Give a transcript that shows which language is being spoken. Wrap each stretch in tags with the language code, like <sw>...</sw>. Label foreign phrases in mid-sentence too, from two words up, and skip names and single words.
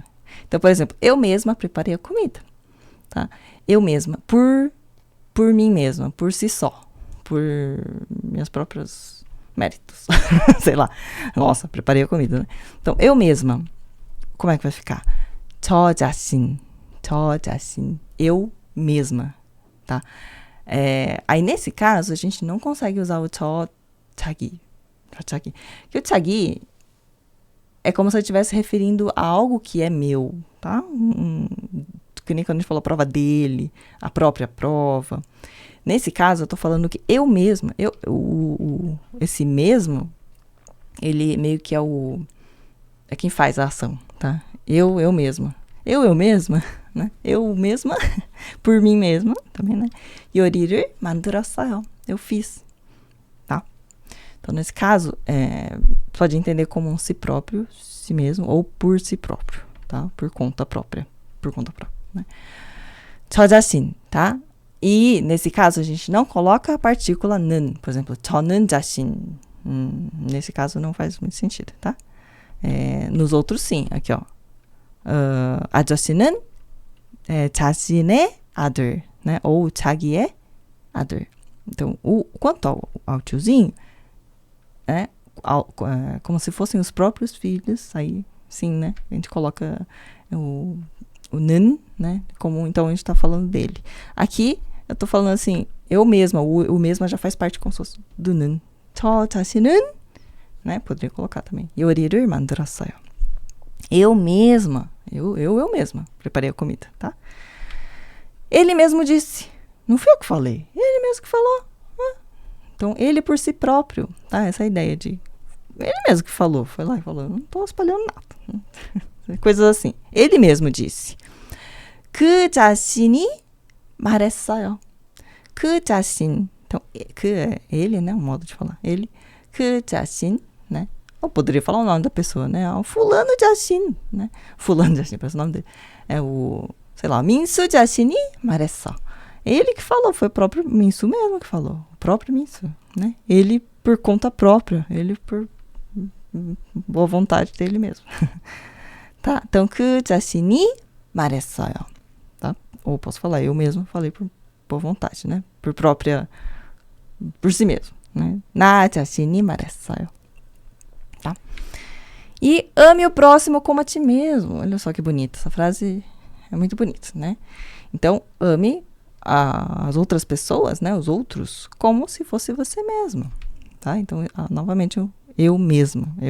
<pt>Então, por exemplo, eu mesma preparei a comida, tá? Eu mesma, por mim mesma, por si só. Por meus próprios méritos. Sei lá. Nossa, preparei a comida, né? Então, eu mesma. Como é que vai ficar?</pt> <ko>저 자신.</ko> <pt>Eu mesma, tá? Aí, nesse caso, a gente não consegue usar o</pt> <ko>저 자기.</ko> <pt>Porque o 자기 é como se eu estivesse referindo a algo que é meu, tá? Que nem quando a gente falou a prova dele, a própria prova. Nesse caso, eu tô falando que eu mesma, esse mesmo, ele meio que é quem faz a ação, tá? Eu mesma. Eu mesma, né? Eu mesma, por mim mesma, também, né?</pt> <ko>요리를 만들었어요.</ko> <pt>Eu fiz, tá? Então, nesse caso, pode entender como um si próprio, si mesmo, ou por si próprio, tá? Por conta própria, né?</pt> <ko>저 자신,</ko> <pt>tá? E, nesse caso, a gente não coloca a partícula 는. Por exemplo,</pt> <ko>저는 자신.</ko> <pt>Nesse caso, não faz muito sentido, tá? Nos outros, sim. Aqui, ó.</pt> <ko>아저씨는 자신의 아들,</ko> <pt>né?</pt> <ko>Ou 자기의 아들.</ko> <pt>Então, quanto ao tiozinho, como se fossem os próprios filhos, aí sim, né? A gente coloca o 는, né? Então a gente tá falando dele. Aqui, eu tô falando assim, eu mesma, o mesma já faz parte como se fosse do 는.</pt> <ko>저 자신은,</ko> <pt>né? Poderia colocar também.</pt> <ko>요리를 만들었어요.</ko> <pt>Eu mesma, eu mesma preparei a comida, tá? Ele mesmo disse. Não fui eu que falei. Ele mesmo que falou. Então, ele por si próprio, tá? Essa ideia de... Ele mesmo que falou. Foi lá e falou. Não tô espalhando nada. Coisas assim. Ele mesmo disse.</pt> <ko>그 자신이 말했어요. 그 자신.</ko> <pt>Então, é ele, né? Um modo de falar. Ele.</pt> <ko>그 자신,</ko> <pt>né? Eu poderia falar o nome da pessoa, né? O fulano 자신, né? Fulano 자신, parece o nome dele. Sei lá,</pt> <ko>민수 자신이 말했어.</ko> <pt>Ele que falou, foi o próprio Minsu mesmo que falou. O próprio Minsu, né? Ele por conta própria. Ele por boa vontade dele mesmo. Tá? Então,</pt> <ko>그 자신이 말했어요.</ko> <pt>Tá? Ou posso falar, eu mesmo falei por boa vontade, né? Por si mesmo, né?</pt> <ko>나 자신이 말했어요.</ko> <pt>Tá? E ame o próximo como a ti mesmo. Olha só que bonita. Essa frase é muito bonita, né? Então, ame as outras pessoas, né? Os outros, como se fosse você mesmo. Tá? Então, novamente, eu mesma.</pt>